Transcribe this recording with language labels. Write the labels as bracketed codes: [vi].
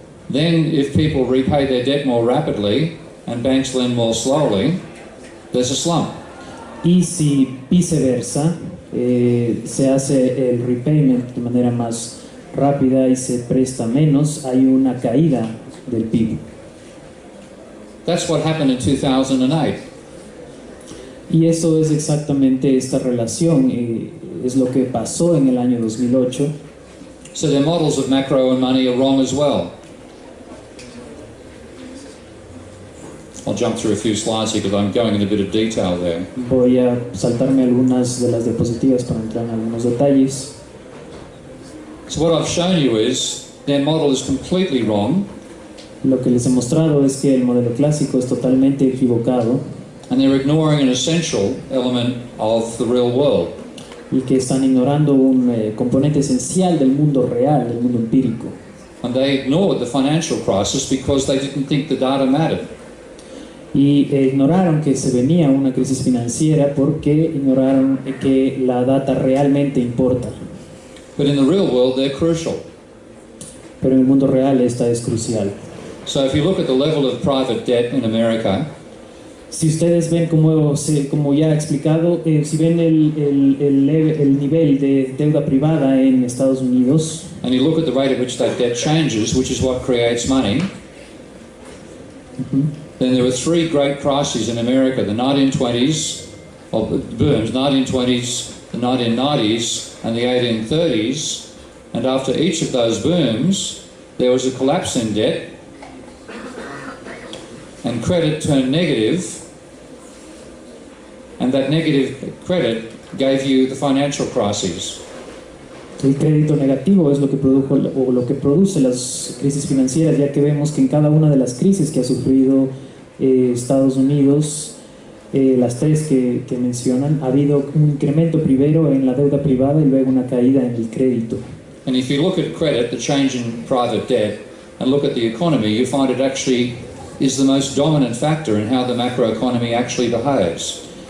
[en] Then if people repay their debt more rapidly and banks lend more slowly, there's a slump. [es] Y si viceversa, se hace el repayment de manera más rápida y se presta menos, hay una caída del PIB. [en] That's what happened in 2008. [es] Y eso es exactamente esta relación, es lo que pasó en el año 2008. [en] So their models of macro and money are wrong as well. I'll jump through a few slides here because I'm going in a bit of detail there. [es] Voy a saltarme algunas de las diapositivas para entrar en algunos detalles. [en] So what I've shown you is their model is completely wrong. [es] Lo que les he mostrado es que el modelo clásico es totalmente equivocado. [en] and they're ignoring an essential element of the real world. [es] y que están ignorando un componente esencial del mundo real, del mundo empírico. [en] And they ignored the financial crisis because they didn't think the data mattered. [es] Y ignoraron que se venía una crisis financiera porque ignoraron que la data realmente importa. [en] But in the real world, they're crucial. [es] Pero en el mundo real esta es crucial. [en] So if you look at the level of private debt in America, [es] Si ustedes ven, como ya he explicado, si ven el nivel de deuda privada en Estados Unidos, [en] and you look at the rate at which that debt changes, which is what creates money, then there were three great crises in America: the 1920s, or booms, 1920s, the 1990s, and the 1830s. And after each of those booms, there was a collapse in debt, and credit turned negative, and that negative credit gave you the financial crises. [es] el crédito negativo es lo que produce las crisis financieras, ya que vemos que en cada una de las crisis que ha sufrido Estados Unidos, las tres que mencionan, ha habido un incremento primero en la deuda privada y luego una caída en el crédito. [en] And if you look at credit, the change in private debt, and look at the economy, you find it actually is the most dominant factor in how the macroeconomy actually behaves.